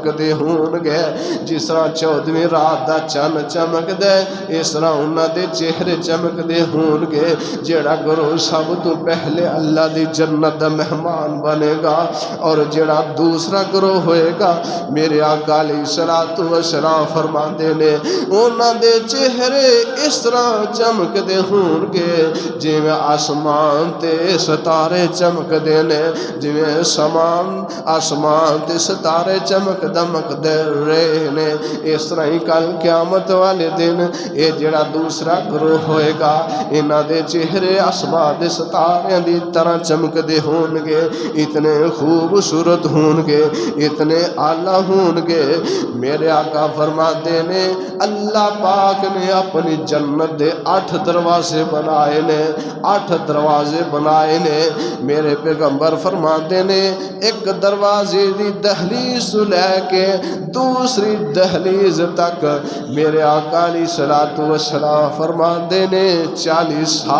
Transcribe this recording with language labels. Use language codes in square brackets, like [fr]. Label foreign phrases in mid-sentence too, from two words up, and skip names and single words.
[pa] چمکدے ہون گے جس طرح 14ویں رات دا چن چمکدا ہے اس طرح انہاں دے چہرے چمکدے ہون گے جیڑا گروہ سب تو پہلے اللہ دی جنت دا مہمان بنے گا اور جیڑا دوسرا گروہ ہوئے گا میرے آقا [ar] علیہ الصلوۃ والسلام [pa] فرماندے نے انہاں دے چہرے اس طرح چمکدے ہون گے جویں آسمان تے ستارے چمکدے نے جویں آسمان تے ستارے چمک دمک دے رہے نے اس طرح ہی کل قیامت والے دن اے جڑا دوسرا گروہ ہوئے گا انہاں دے چہرے آسمان دے ستاریاں دی طرح چمکدے ہون گے اتنے خوبصورت ہون گے اتنے اعلیٰ ہون گے میرے آقا فرماتے نے اللہ پاک نے اپنی جنت دے 8 دروازے بنائے نے 8 دروازے بنائے نے میرے پیغمبر فرماتے نے ایک دروازے دی دہلیز لے کے دوسری دہلیز تک میرے آقا [ar] علیہ الصلوۃ والسلام [pa] فرماتے نے 40